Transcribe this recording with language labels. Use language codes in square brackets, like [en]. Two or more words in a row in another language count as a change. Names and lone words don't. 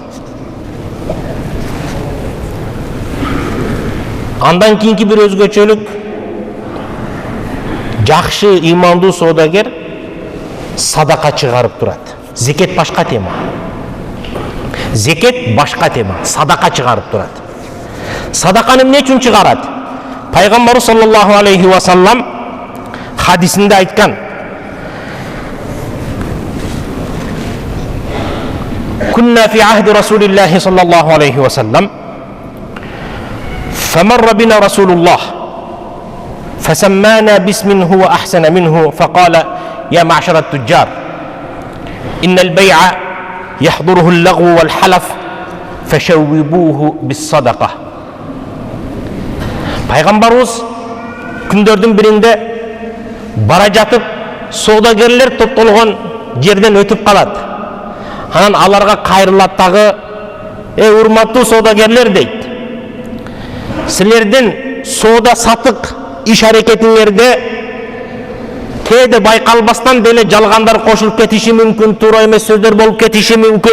[ky] Андан кийинки бир өзгөчөлүк, жакшы имандуу соодагер садака чыгарып турат. Зекет башка тема. Зекет башка тема, садака чыгарып турат. Садаканы эмне үчүн чыгарат? Пайгамбар [ar] صلى الله عليه وسلم [ky] хадисинде айткан: [ar] "كنا في عهد رسول الله صلى الله عليه وسلم, فمر بنا رسول الله فسمانا باسم هو أحسن منه فقال يا معشر التجار إن البيع يحضره اللغو والحلف فشوبوه بالصدقة." [ky] Пайгамбарыбыз күндөрдүн биринде бара жатып, соодагерлер топтолгон жерден өтүп калат. Анан аларга кайрылат дагы: урматтуу соодагерлер" дейт. "Силердин соода сатык иш аракетиңерде кээде байкалбастан деле жалгандар кошулуп кетиши мүмкүн, туура эмес сөздөр болуп кетиши мүмкүн.